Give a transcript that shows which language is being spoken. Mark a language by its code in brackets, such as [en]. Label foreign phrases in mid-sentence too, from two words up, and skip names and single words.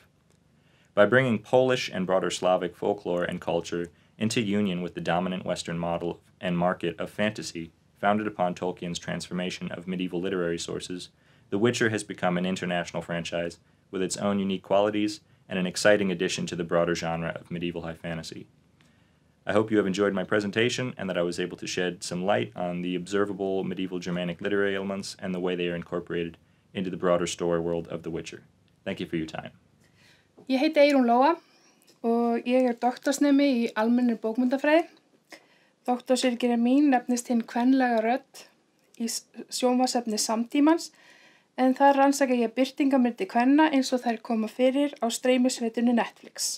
[en] By bringing Polish and broader Slavic folklore and culture into union with the dominant Western model and market of fantasy, founded upon Tolkien's transformation of medieval literary sources, The Witcher has become an international franchise with its own unique qualities and an exciting addition to the broader genre of medieval high fantasy. I hope you have enjoyed my presentation and that I was able to shed some light on the observable medieval Germanic literary elements and the way they are incorporated into the broader story world of The Witcher. Thank you for your time. [is] Ég heiti Eirún Lóa og ég doktorsnemi í almennri bókmyndafræði. Doktorsritgerð mín nefnist Hin kvenlega rödd í sjónvarpsefni samtímans, en þar rannsaka ég birtingarmyndir kvenna eins og þær koma fyrir á streymisveitunni Netflix.